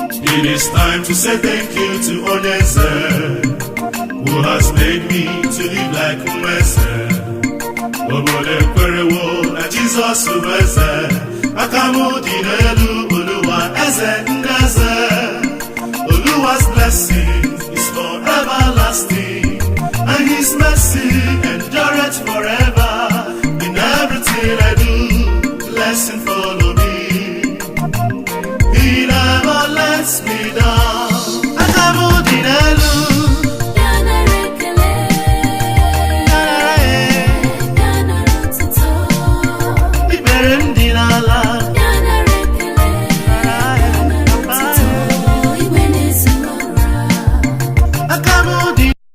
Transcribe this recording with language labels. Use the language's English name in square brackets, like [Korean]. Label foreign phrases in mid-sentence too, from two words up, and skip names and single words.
[English] It is time to say thank you to Onyenze, who has made me to live like Umeze. [Igbo] Obodo ekwerewo na Jizọs bụ Eze. Aka m dị n'elu, Oluwa, Eze ndị eze. [English] Oluwa's blessing is for everlasting, and his mercy endureth forever. In everything I do, blessing follow me. He never lets me down. [Igbo] Aka m dị n'elu. Ya nara ekele. Ya nara e- Ya nara otuto. Ikpere m dị n'ala. Ya nara ekele. Ya nara otuto. Igwe na-ezu ọra. Aka m dị